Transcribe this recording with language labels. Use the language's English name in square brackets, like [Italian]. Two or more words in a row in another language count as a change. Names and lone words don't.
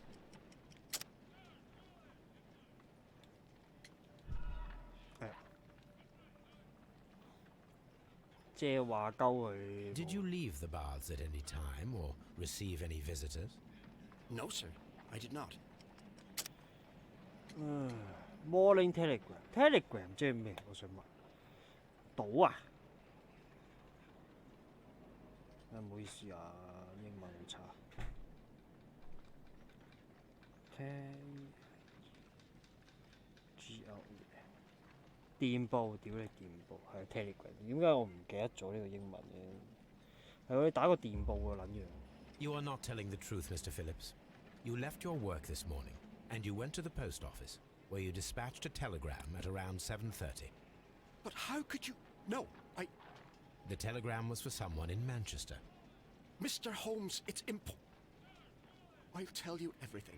[English] Did you leave the baths at any time or receive any visitors? No, sir, I did not. [Cantonese] Morning Telegram 即係咩？我想問。賭啊？唔好意思啊，英文好差。電報，屌你電報，係 Telegram。點解我唔記得咗呢個英文嘅？係我哋打個電報嘅撚樣。 [English] You are not telling the truth, Mr. Phillips. You left your work this morning, and you went to the post office, where you dispatched a telegram at around 7:30. But how could you... No, The telegram was for someone in Manchester. Mr. Holmes, it's I'll tell you everything.